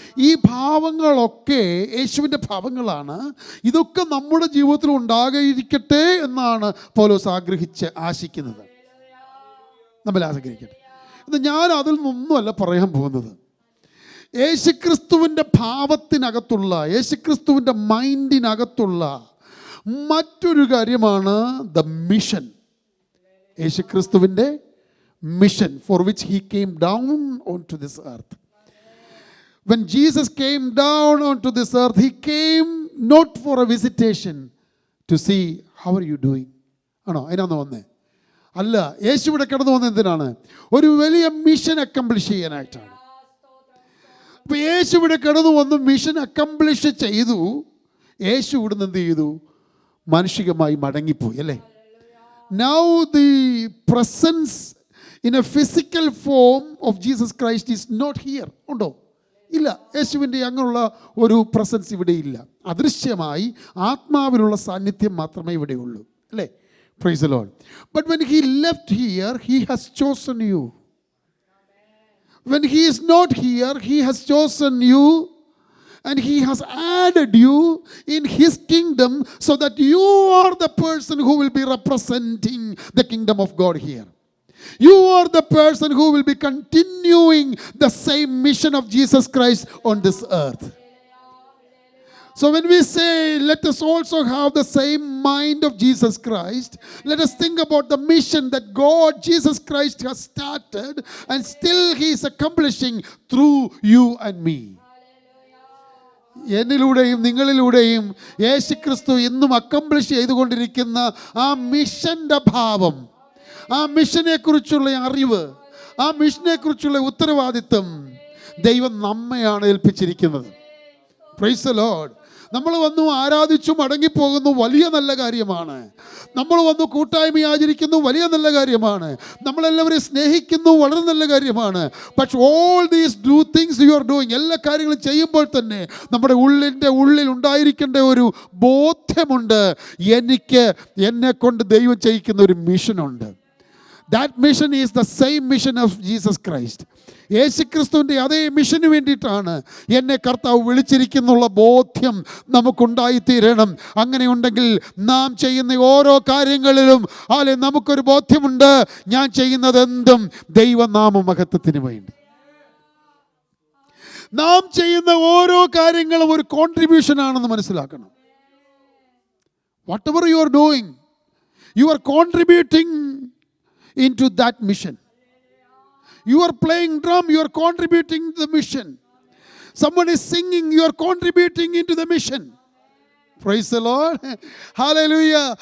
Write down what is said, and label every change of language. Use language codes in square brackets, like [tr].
[ml] ഈ ഭാവങ്ങളൊക്കെ യേശുവിൻ്റെ ഭാവങ്ങളാണ്. ഇതൊക്കെ നമ്മുടെ ജീവിതത്തിൽ ഉണ്ടാകിയിരിക്കട്ടെ എന്നാണ് പൗലോസ് ആശിക്കുന്നത്. നമ്മൾ ആഗ്രഹിക്കട്ടെ. എന്നാൽ ഞാൻ അതിൽ നിന്നൊന്നുമല്ല പറയാൻ പോകുന്നത്. യേശുക്രിസ്തുവിൻ്റെ ഭാവത്തിനകത്തുള്ള, യേശുക്രിസ്തുവിൻ്റെ മൈൻഡിനകത്തുള്ള മറ്റൊരു കാര്യമാണ് ദ മിഷൻ. [en] യേശുക്രിസ്തുവിൻ്റെ mission for which he came down onto this earth. When Jesus came down onto this earth, he came not for a visitation to see how are you doing. [ml] ആണോ? അതിനാന്ന് വന്നേ? അല്ല, യേശു ഇവിടെ കടന്നു വന്നത് എന്തിനാണ്? ഒരു വലിയ മിഷൻ അക്കംപ്ലിഷ് ചെയ്യാനായിട്ടാണ്. അപ്പോൾ യേശു ഇവിടെ കടന്നു വന്ന് മിഷൻ അക്കംപ്ലിഷ് ചെയ്തു. യേശു ഇവിടുന്ന് എന്ത് ചെയ്തു? മാനുഷികമായി മടങ്ങിപ്പോയി, അല്ലേ? [en] Now the presence in a physical form of Jesus Christ is not here. [ml] ഉണ്ടോ? ഇല്ല. യേശുവിൻ്റെ അങ്ങനെയുള്ള ഒരു പ്രസൻസ് ഇവിടെ ഇല്ല. അദൃശ്യമായി ആത്മാവിലുള്ള സാന്നിധ്യം മാത്രമേ ഇവിടെ ഉള്ളൂ, അല്ലേ? [en] Praise the Lord. But when he left here, he has chosen you. When he is not here, he has chosen you and he has added you in his kingdom so that you are the person who will be representing the kingdom of God here. You are the person who will be continuing the same mission of Jesus Christ on this earth. So when we say, let us also have the same mind of Jesus Christ, let us think about the mission that God, Jesus Christ, has started and still he is accomplishing through you and me. [ml] എന്നിലൂടെയും നിങ്ങളിലൂടെയും യേശുക്രിസ്തു ഇന്നും accomplish ചെയ്തുകൊണ്ടിരിക്കുന്ന ആ മിഷൻ്റെ ഭാവം, ആ മിഷനെക്കുറിച്ചുള്ള അറിവ്, ആ മിഷനെക്കുറിച്ചുള്ള ഉത്തരവാദിത്വം ദൈവം നമ്മയാണ് ഏൽപ്പിച്ചിരിക്കുന്നത്. [en] Praise the lord. [ml] നമ്മൾ വന്നു ആരാധിച്ചു മടങ്ങിപ്പോകുന്നു, വലിയ നല്ല കാര്യമാണ്. നമ്മൾ വന്നു കൂട്ടായ്മ ആചരിക്കുന്നു, വലിയ നല്ല കാര്യമാണ്. നമ്മളെല്ലാവരെയും സ്നേഹിക്കുന്നു, വളരെ നല്ല കാര്യമാണ്. പക്ഷെ [en] all these do things you are doing, [ml] എല്ലാ കാര്യങ്ങളും ചെയ്യുമ്പോൾ തന്നെ നമ്മുടെ ഉള്ളിൽ ഉണ്ടായിരിക്കേണ്ട ഒരു ബോധ്യമുണ്ട്, എന്നെ കൊണ്ട് ദൈവം ചെയ്യിക്കുന്ന ഒരു മിഷനുണ്ട്. [en] That mission is the same mission of Jesus Christ. [ml] യേശുക്രിസ്തുവിൻ്റെ അതേ മിഷന് വേണ്ടിയിട്ടാണ് എന്നെ കർത്താവ് വിളിച്ചിരിക്കുന്നുള്ള ബോധ്യം നമുക്കുണ്ടായിത്തീരണം. അങ്ങനെയുണ്ടെങ്കിൽ നാം ചെയ്യുന്ന ഓരോ കാര്യങ്ങളിലും നമുക്കൊരു ബോധ്യമുണ്ട്, ഞാൻ ചെയ്യുന്നത് എന്തും ദൈവനാമ മഹത്വത്തിന് വേണ്ടി. നാം ചെയ്യുന്ന ഓരോ കാര്യങ്ങളും ഒരു കോൺട്രിബ്യൂഷൻ ആണെന്ന് മനസ്സിലാക്കണം. [en] Whatever you are doing, you are contributing into that mission. You are playing drum, you are contributing to the mission. Someone is singing, you are contributing into the mission. Praise the Lord. Hallelujah.